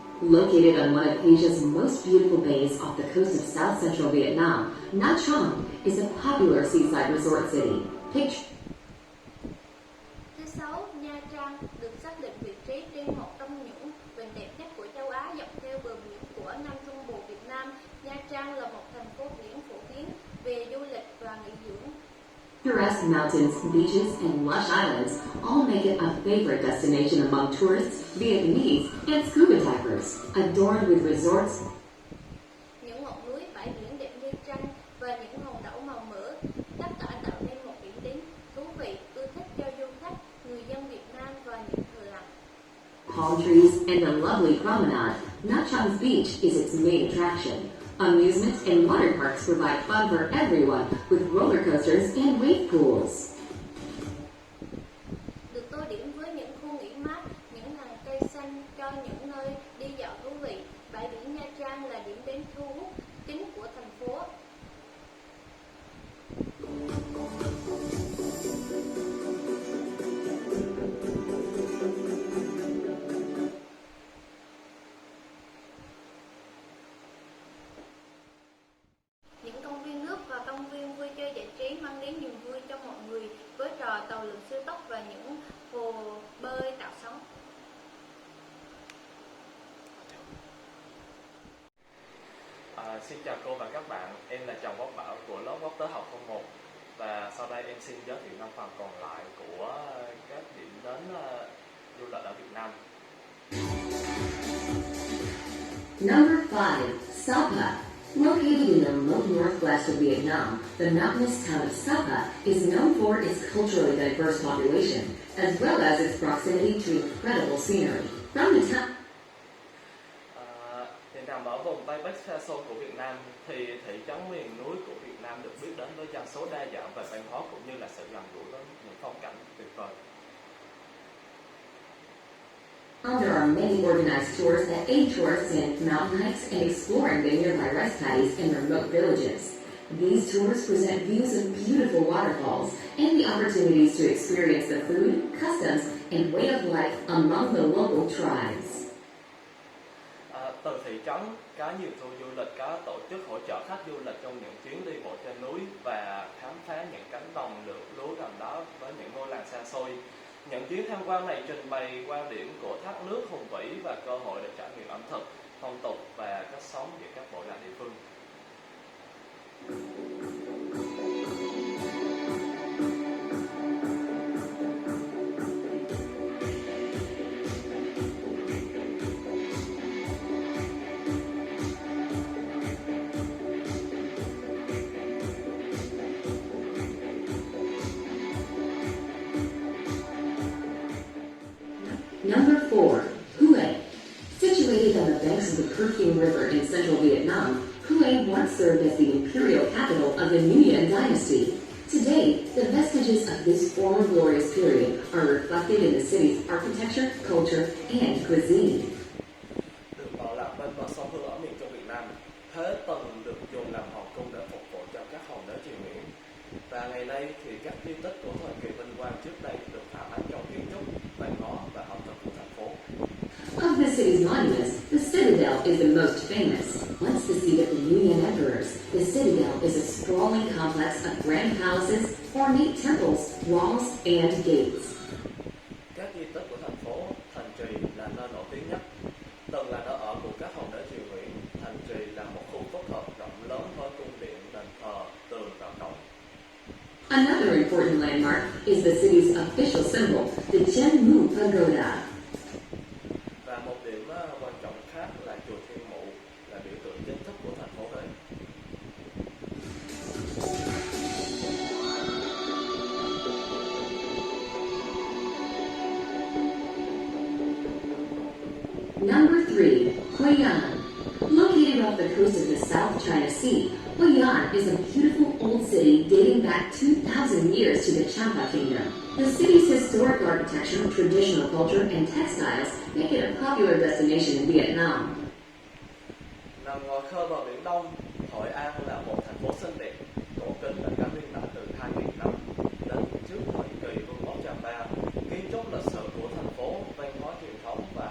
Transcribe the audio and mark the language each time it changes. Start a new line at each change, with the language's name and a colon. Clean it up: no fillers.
English: Located on one of Asia's most beautiful bays off the coast of south central Vietnam, Nha Trang is a popular seaside resort city. Picture
Vietnamese: Thứ 6, Nha Trang được xác định vị trí trên một trong những vịnh đẹp nhất của châu Á dọc theo bờ biển của Nam Trung Bộ Việt Nam. Nha Trang là một thành phố biển phổ biến về du lịch và nghỉ dưỡng.
English: picturesque mountains, beaches, and lush islands all make it a favorite destination among tourists, Vietnamese, and scuba divers, adorned with resorts.
Vietnamese: Những ngọn núi, bãi biển đẹp như tranh và những hòn đảo màu mỡ, tất cả tạo nên một điểm đến thú vị, ưa thích cho du khách, người dân Việt Nam và những thợ lặn.
English: Palm trees and a lovely promenade, Nha Trang's beach is its main attraction. Amusement and water parks provide fun for everyone with roller coasters and wave pools.
Vietnamese: Được tô điểm với những khu nghỉ mát, những hàng cây xanh cho những nơi đi dạo thú vị, bãi biển Nha Trang là điểm đến thu hút chính của thành phố. Những công viên nước và công viên vui chơi giải trí mang đến niềm vui cho mọi người với trò tàu lượn siêu tốc và những hồ bơi tạo sóng. Xin chào cô và các bạn, em là Trần Quốc Bảo của lớp Quốc tế học 01 và sau đây em xin giới thiệu 5 phần còn lại của các điểm đến du lịch ở Việt Nam.
English: Number 5, Sapa. Located in the remote northwest of Vietnam, the mountainous town of Sapa is known for its culturally diverse population, as well as its proximity to incredible scenery. From the town,
Vietnamese: Thì nằm ở vùng Tây Bắc xa xôi của Việt Nam, thì thị trấn miền núi của Việt Nam được biết đến với dân số đa dạng về văn hóa cũng như là sự gần gũi với những phong cảnh tuyệt vời.
English: there are many organized tours that aid tourists in mountain hikes and exploring the nearby rice paddies and remote villages. These tours present views of beautiful waterfalls and the opportunities to experience the food, customs, and way of life among the local tribes.
Vietnamese: Từ thị trấn, có nhiều tour du lịch có tổ chức hỗ trợ khách du lịch trong những chuyến đi bộ trên núi và khám phá những cánh đồng lúa gần đó với những ngôi làng xa xôi. Những chuyến tham quan này trình bày quan điểm của thác nước hùng vĩ và cơ hội để trải nghiệm ẩm thực, phong tục và cách sống giữa các bộ lạc địa phương.
English: Number 4, Hue. Situated on the banks of the Perfume River in central Vietnam, Hue once served as the imperial capital of the Nguyen dynasty. Today, the vestiges of this former glorious period are reflected in the city's architecture, culture, and cuisine.
Vietnamese: Được bảo lạc bên bờ sông Hương ở miền Trung Việt Nam, Thế từng được dùng làm hoàng cung để phục vụ cho các hoàng đế triều Nguyễn. Và ngày nay thì các di tích của thời kỳ vinh quang trước đây được phản ánh trong kiến trúc, văn hóa và ẩm thực của thành phố.
English: Of the city's monuments, the Citadel is the most famous. Once the seat of the Nguyen emperors, the Citadel is a sprawling complex of grand palaces, ornate temples, walls, and gates.
Vietnamese: Các di tích của thành phố, thành trì là nơi nổi tiếng nhất. Từng là nơi ở của các hoàng đế triều Nguyễn, thành trì là một khu phức hợp rộng lớn với cung điện, đền thờ, tường và cổng.
English: Another important landmark is the city's official symbol, the Chen Mu Pagoda.
Vietnamese: Và một điểm quan trọng khác là chùa Thiên Mụ, là biểu tượng chính thức của thành phố Huế.
English: Number 3, Hoi An. Located off the coast of the South China Sea, Hoi An is a beautiful old city dating back 2,000 years to the Champa Kingdom. The city's historic architecture, traditional culture, and textiles make it a popular destination in Vietnam.
Vietnamese: Nằm ngoài khơi bờ biển Đông, Hội An là một thành phố xinh đẹp, cổ kính và có niên đại từ 2.000 năm đến trước thời kỳ Vương quốc Champa. Kiến trúc lịch sử của thành phố, văn hóa truyền thống